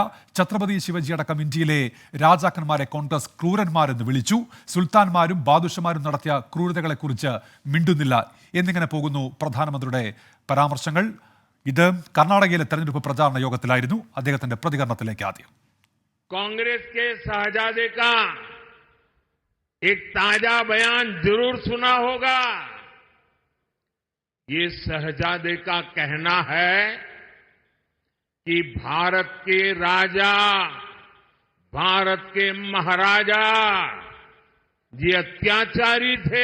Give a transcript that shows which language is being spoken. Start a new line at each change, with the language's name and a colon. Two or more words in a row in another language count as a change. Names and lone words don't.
Malayalam: ഛത്രപതി ശിവജി അടക്കം ഇന്ത്യയിലെ രാജാക്കന്മാരെ കോൺഗ്രസ് ക്രൂരന്മാരെന്ന് വിളിച്ചു. സുൽത്താൻമാരും ബാദുഷമാരും നടത്തിയ ക്രൂരതകളെക്കുറിച്ച് മിണ്ടുന്നില്ല എന്നിങ്ങനെ പോകുന്നു പ്രധാനമന്ത്രിയുടെ പരാമർശങ്ങൾ. ഇത് കർണാടകയിലെ തെരഞ്ഞെടുപ്പ് പ്രചാരണ യോഗത്തിലായിരുന്നു. അദ്ദേഹത്തിന്റെ പ്രതികരണത്തിലേക്ക് ആദ്യം.
Hindi: കോൺഗ്രസ് के शहजादे का एक ताजा बयान जरूर सुना होगा. ये शहजादे का कहना है कि भारत के राजा, भारत के महाराजा ये अत्याचारी थे.